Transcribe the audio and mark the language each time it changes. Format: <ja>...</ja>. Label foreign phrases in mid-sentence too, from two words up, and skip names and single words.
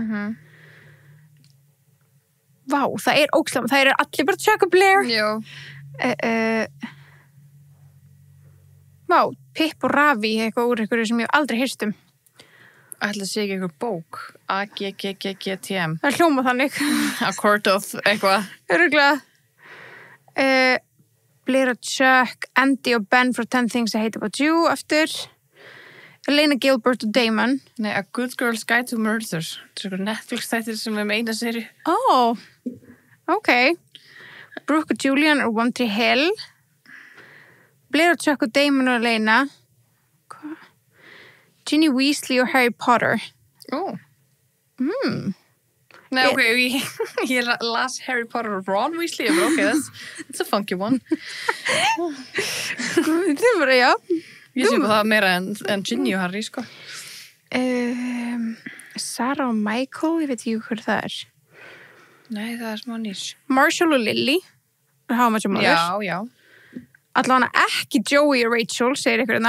<is>Vá, það er ókslega, það eru allir bara Chuck og Blair. Já. Vá, Pip og Ravi, eitthvað úr eitthvað sem ég hef aldrei heyrt um. Ætla að sé ekki einhver bók. AGGGGTM. Það er hljóma þannig. A Court of eitthvað. Öruglega. Blair og Chuck, Andy og Ben for 10 Things I Hate About You aftur. Elena Gilbert og Damon. Nei, A Good Girl's Guide to Murder. Það er eitthvað Netflix-þættir sem er með eina seri. Ok. Brooke og Julian og One Tree Hill. Blair og Chuck og Damon og Elena. Ginny Weasley og Harry Potter. Nei, ok, ég las Harry Potter og Ron Weasley,</is> <en>but okay, that's a funky one.</en> <is>Það er bara, já. Ég sé það meira en Ginny og Harry, sko. Sarah og Michael, ég veit ekki hvað það er. Nei, það er smá nýs. Marshall og Lily. How Much Your Mother. Já. Allavega ekki Joey og Rachel, segir ykkur hérna.</is>